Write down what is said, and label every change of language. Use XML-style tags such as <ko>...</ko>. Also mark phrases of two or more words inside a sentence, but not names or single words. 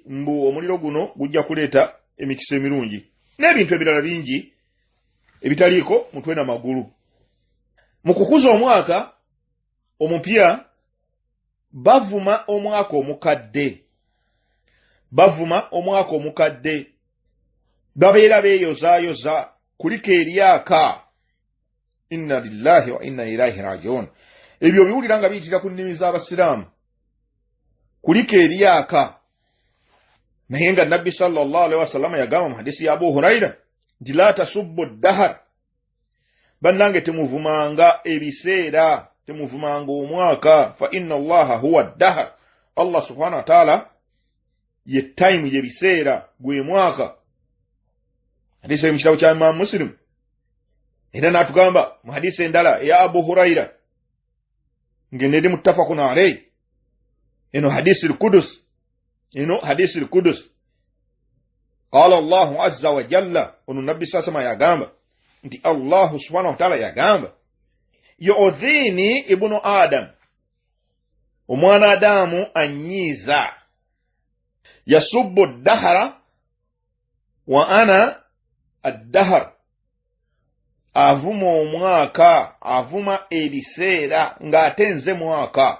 <lg>Mbu omuliro guno gujja kuleeta emikisa emirungi n'ebintu ebirala bingi ebitaliiko mutwe na magulu. Mu kukuza omwaka omupya bavuma omwaka omukadde. Bavuma omwaka omukadde. Babeera beeyozaayoza kuliko eryaka.</lg> <ar>إنا لله وإنا إليه راجعون.</ar> <lg>Ebyo biwulira nga biyitira ku nnimi z'Abasiraamu. Kuliko eryaka. Naye nga Nabbi</lg> <ar>صلى الله عليه وسلم</ar> <lg>yagamba mu hadisi ya Abu Huraira nti</lg> <ar>لا تسبوا الدهر.</ar> <lg>Bannange temuvumanga ebiseera, temuvumanga omwaka.</lg> <ar>فإن الله هو الدهر. الله سبحانه وتعالى</ar> <lg>ye time ye biseera gwe mwaka.</lg> <sw>Hadisi ya mkitabu cha Imam Muslim.</sw> <lg>Era natugamba mu hadisi endala ya Abu Huraira ngendedi</lg> <ar>متفق عليه.</ar> <lg>Eno</lg> <ar>حديث القدسي.</ar> <lg>Eno</lg> <ar>حديث القدسي. قال الله عز وجل.</ar> <lg>Ono Nabbi sasama yagamba nti</lg> <ar>الله سبحانه وتعالى</ar> <lg>yagamba</lg> <ar>يؤذيني ابن آدم.</ar> <lg>Omwana Adamu anyiza.</lg> <ar>يسب الدهر وأنا الدهر.</ar> <lg>Avuma omwaka, avuma ebiseera ng'ate nze mwaka.</lg>